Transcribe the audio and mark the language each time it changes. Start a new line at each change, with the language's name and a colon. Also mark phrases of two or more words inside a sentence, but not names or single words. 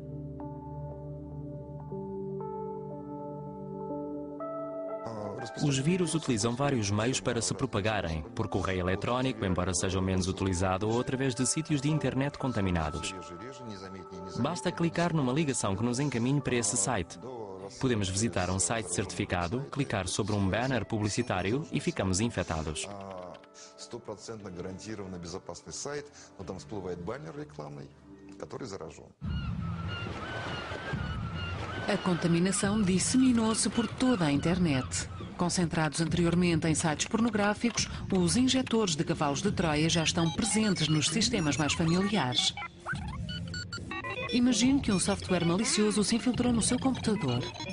Portuguese: Os vírus utilizam vários meios para se propagarem, por correio eletrónico, embora seja o menos utilizado, ou através de sítios de internet contaminados. Basta clicar numa ligação que nos encaminhe para esse site. Podemos visitar um site certificado, clicar sobre um banner publicitário e ficamos infectados.
Russian: 100% гарантированно безопасный сайт, но там всплывает баннер рекламный, который заражен.
Portuguese: A contaminação disseminou-se por toda a internet. Concentrados anteriormente em sites pornográficos, os injetores de cavalos de Troia já estão presentes nos sistemas mais familiares. Imagine que um software malicioso se infiltrou no seu computador.